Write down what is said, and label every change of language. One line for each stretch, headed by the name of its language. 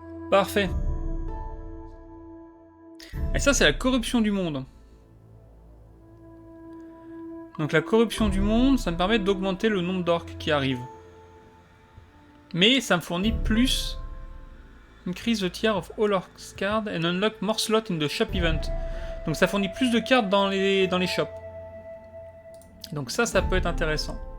French: Parfait. Et ça, c'est la corruption du monde. Donc la corruption du monde, ça me permet d'augmenter le nombre d'orques qui arrivent. Mais ça me fournit plus.
English: Increase the tier of all orcs cards and unlock more slots in the shop event.
French: Donc ça fournit plus de cartes dans les shops. Donc ça peut être intéressant.